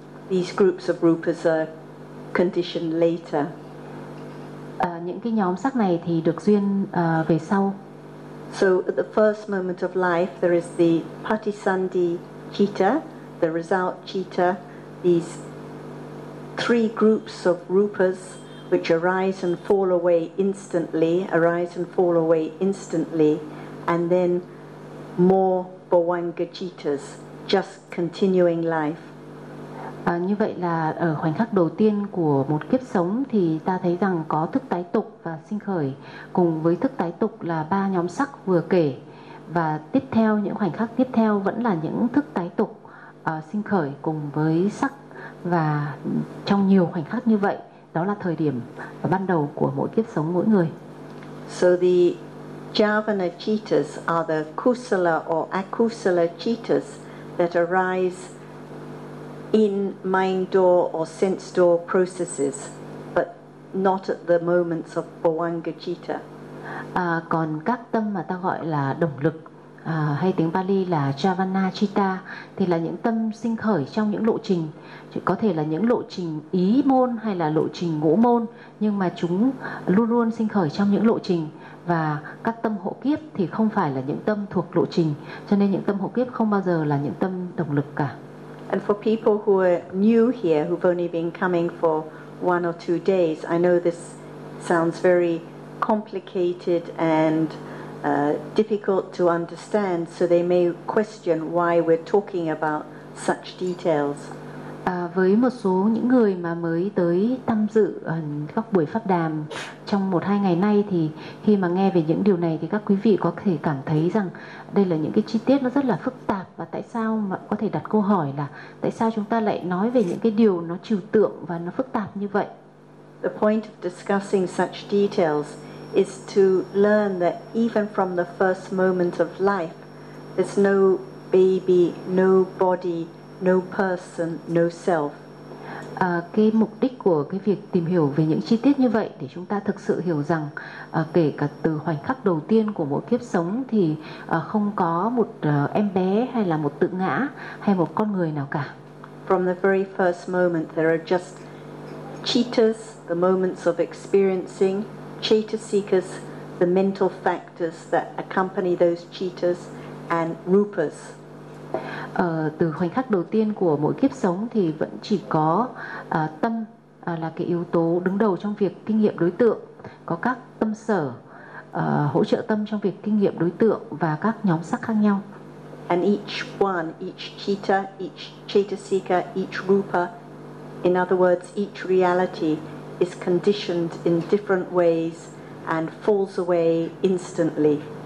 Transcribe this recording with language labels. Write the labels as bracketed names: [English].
[English] These groups of rupas are conditioned later. [Vietnamese] Những cái nhóm sắc này thì được duyên về sau. [English] So at the first moment of life there is the patisandhicitta, the result citta, these three groups of rupas which arise and fall away instantly, arise and fall away instantly, and then more bhavanga-cittas, just continuing life. [Vietnamese] Như vậy là ở khoảnh khắc đầu tiên của một kiếp sống thì ta thấy rằng có thức tái tục và sinh khởi cùng với thức tái tục là ba nhóm sắc vừa kể, và tiếp theo những khoảnh khắc tiếp theo vẫn là những thức tái tục sinh khởi cùng với sắc, và trong nhiều khoảnh khắc như vậy đó là thời điểm và ban đầu của mỗi kiếp sống mỗi người. [English] So the javana cittas are the kusala or akusala cittas that arise in mind door or sense door processes, but not at the moments of bhavanga citta. [Vietnamese] Còn các tâm mà ta gọi là động lực, hay tiếng Pali là javana citta, thì là những tâm sinh khởi trong những lộ trình, có thể là những lộ trình ý môn hay là lộ trình ngũ môn, nhưng mà chúng luôn luôn sinh khởi trong những lộ trình, và các tâm hộ kiếp thì không phải là những tâm thuộc lộ trình, cho nên những tâm hộ kiếp không bao giờ là những tâm động lực cả. [English] And for people who are new here, who've only been coming for one or two days, I know this sounds very complicated and difficult to understand, so they may question why we're talking about such details. [Vietnamese] Với một số những người mà mới tới tham dự các buổi pháp đàm trong một hai ngày nay, thì khi mà nghe về những điều này thì các quý vị có thể cảm thấy rằng đây là những cái chi tiết nó rất là phức tạp, và tại sao mà có thể đặt câu hỏi là tại sao chúng ta lại nói về những cái điều nó trừu tượng và nó phức tạp như vậy. [English] The point of discussing such details is to learn that even from the first moment of life there's no baby, no body, no person, no self. [Vietnamese] Cái mục đích của cái việc tìm hiểu về những chi tiết như vậy để chúng ta thực sự hiểu rằng kể cả từ khoảnh khắc đầu tiên của mỗi kiếp sống thì không có một em bé hay là một tự ngã hay một con người nào cả. [English] From the very first moment there are just cittas, the moments of experiencing, cetasikas, the mental factors that accompany those cittas, and rupas. [Vietnamese] Từ khoảnh khắc đầu tiên của mỗi kiếp sống thì vẫn chỉ có tâm là cái yếu tố đứng đầu trong việc kinh nghiệm đối tượng, có các tâm sở hỗ trợ tâm trong việc kinh nghiệm đối tượng và các nhóm sắc khác nhau. [English] And each one, each citta, each cetasika, each rupa, in other words, each reality is conditioned in different ways and falls away instantly.